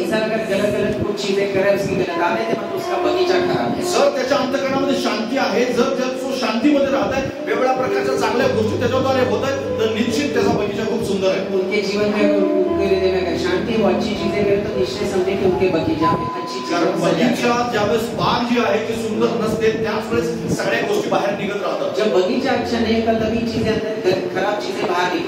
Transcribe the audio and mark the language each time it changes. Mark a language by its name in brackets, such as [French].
[Hindi] इंसान अगर गलत गलत कुछ चीजें करे उसकी गलत आदत है मतलब उसका बगीचा खराब है. [Marathi] जर त्याच्या अंतःकरणामध्ये शांती आहे, जर तो शांतीमध्ये राहत आहे, वेगवेगळ्या प्रकारच्या चांगल्या गोष्टी त्याच्याद्वारे होत आहेत, तर निश्चित त्याचा बगीचा खूप सुंदर आहे. [Hindi] उनके जीवन में उनके हृदय में अगर शांति है वो अच्छी चीजें करे तो निश्चय समझे कि उनके बगीचा में अच्छी [Marathi] कारण [Hindi] चीजें [Marathi] बगीचा ज्यावेळेस बाग जी आहे ती सुंदर नसते त्याच वेळेस सगळ्या गोष्टी बाहेर निघत राहतात. [Hindi] जब बगीचा अच्छा नहीं होता तभी चीजें अंदर खराब चीजें बाहर निकल